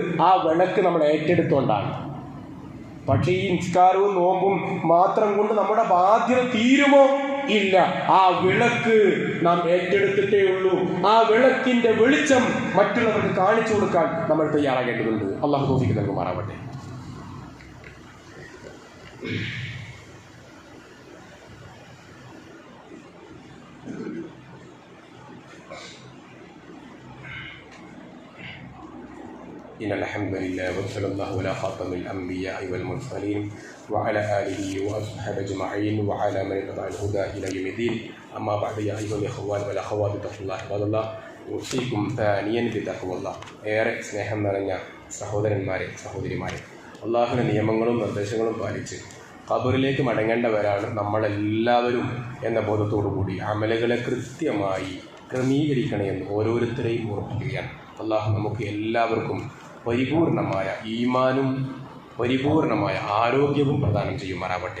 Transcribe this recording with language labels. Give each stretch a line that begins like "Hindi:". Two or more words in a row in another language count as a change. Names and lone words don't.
Malayalam: ആ വിളക്ക് നമ്മൾ ഏറ്റെടുത്തോണ്ടാണ്. പക്ഷേ ഈ നിസ്കാരവും നോമ്പും മാത്രം കൊണ്ട് നമ്മുടെ ബാധ്യത തീരുമോ? ഇല്ല. ആ വിളക്ക് നാം ഏറ്റെടുത്തിട്ടേ ഉള്ളൂ. ആ വിളക്കിന്റെ വെളിച്ചം മറ്റുള്ളവർക്ക് കാണിച്ചു കൊടുക്കാൻ നമ്മൾ തയ്യാറാകേണ്ടതുണ്ട്. അള്ളാഹു തൗഫീഖ് നൽകുമാറാവട്ടെ.
Arabic: إن الحمد لله وصلى الله على خاتم الأنبياء والمرسلين وعلى آله وأصحابه أجمعين وعلى من اتبع الهدى إلى يوم الدين. أما بعد يا أيها الإخوان والأخوات اتقوا الله عباد الله യൂസിക്കും ثانيا بتقوى الله.
Malayalam: ഏറെ സ്നേഹം നിറഞ്ഞ സഹോദരന്മാരെ, സഹോദരിമാരെ, അള്ളാഹുവിൻ്റെ നിയമങ്ങളും നിർദ്ദേശങ്ങളും പാലിച്ച് ഖബറിലേക്ക് മടങ്ങേണ്ടവരാണ് നമ്മളെല്ലാവരും എന്ന ബോധത്തോടു കൂടി അമലുകളെ കൃത്യമായി ക്രമീകരിക്കണമെന്ന് ഓരോരുത്തരെയും ഓർപ്പിക്കുകയാണ്. അള്ളാഹു നമുക്ക് എല്ലാവർക്കും പരിപൂർണമായ ഈമാനും പരിപൂർണമായ ആരോഗ്യവും പ്രദാനം ചെയ്യുമാറാവട്ടെ.